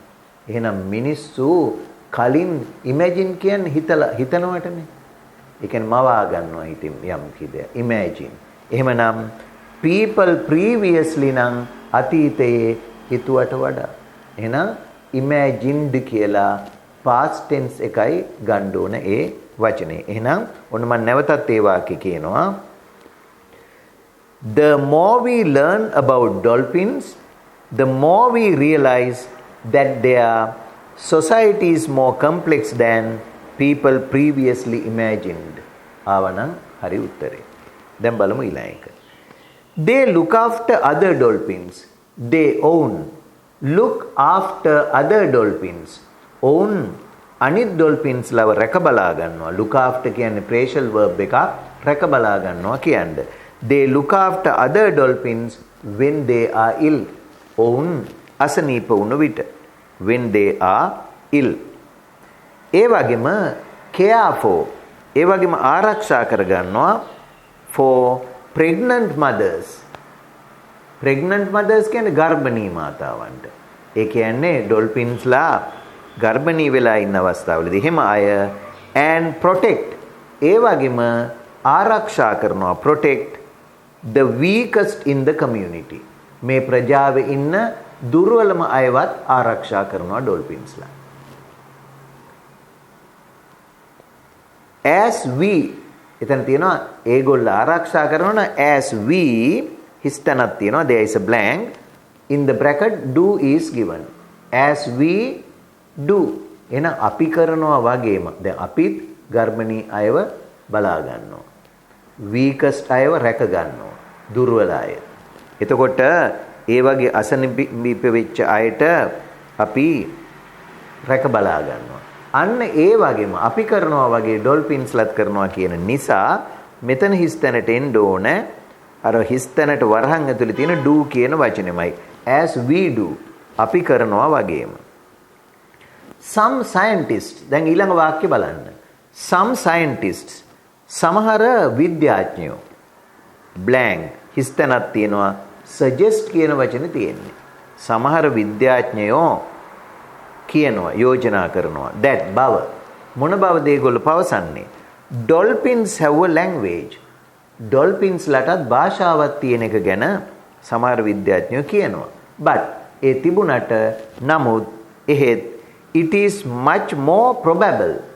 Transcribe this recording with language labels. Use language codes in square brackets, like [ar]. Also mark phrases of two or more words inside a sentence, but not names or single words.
[si] එහෙනම් මිනිස්සු කලින් imagine කියන්නේ හිතනවටනේ. ඒ කියන්නේ මවා ගන්නවා හිතින් යම් කිදයක් imagine. එහෙමනම් [en] people previously [si] නම් අතීතයේ හිතුවට වඩා. එහෙනම් imagined කියලා past tense එකයි ගන්න ඕන ඒ වචනේ. එහෙනම් ඔන්න මම නැවතත් ඒ වාක්‍ය කියනවා. [en] The more we learn about dolphins, the more we realize that their society is more complex than people previously imagined. [si] ආවනම් හරි උත්තරේ. දැන් බලමු ඊළඟ එක. [en] They look after other dolphins. They own. Look after other dolphins. [si] Own අනිත් dolphins ලව රැක බලා ගන්නවා. Look after කියන්නේ [en] phrasal verb [si] එකක්. රැක බලා ගන්නවා කියන්නේ. [en] They look after other dolphins when they are ill. [si] ඔවුන් අසනීප වුණ විට. [en] When they are ill. [si] ඒ වගේම [en] care for. [si] ඒ වගේම ආරක්ෂා කර ගන්නවා [en] for pregnant mothers. Pregnant mothers [si] කියන්නේ ගර්භණී මාතාවන්ට. ඒ කියන්නේ dolphins ලා ගර්භණී වෙලා ඉන්න අවස්ථාවලදී එහෙම අය [en] and protect [si] ඒ වගේම ආරක්ෂා කරනවා [en] protect the weakest in the community [si] මේ ප්‍රජාවේ ඉන්න දුර්වලම අයවත් ආරක්ෂා කරනවා ඩොල්ෆින්ස්ලා [en] as we [si] එතන තියෙනවා ඒගොල්ලෝ ආරක්ෂා කරනවා [en] as we [si] හිස්තනක් තියෙනවා [en] there is a blank in the bracket do is given as we do [si] එන අපි කරනවා වගේම දැන් අපිත් ගර්භණී අයව බලා ගන්නවා weakest අයව රැක ගන්නවා දුර්වල අය එතකොට ඒ වගේ අසනීප වෙච්ච අයට අපි රැක බලා ගන්නවා අන්න ඒ වගේම අපි කරනවා වගේ ඩොල්ෆින්ස්ලත් කරනවා කියන නිසා මෙතන හිස්තැනට එන්න ඕන අර හිස්තැනට වරහන් ඇතුලේ තියෙන do කියන වචනයමයි [en] as we do [si] අපි කරනවා වගේම [en] some scientists [si] දැන් ඊළඟ වාක්‍ය බලන්න [en] some scientists [si] සමහර විද්‍යාඥයෝ blank හිස්තැනක් තියෙනවා suggest කියන වචනේ තියෙන්නේ සමහර විද්‍යාඥයෝ කියනවා යෝජනා කරනවා that බව මොන බවද ඒගොල්ලෝ පවසන්නේ [en] dolphins have a language [si] dolphins ලටත් භාෂාවක් තියෙන එක ගැන සමහර විද්‍යාඥයෝ කියනවා but ඒ තිබුණට නමුත් එහෙත් [en] it is much more probable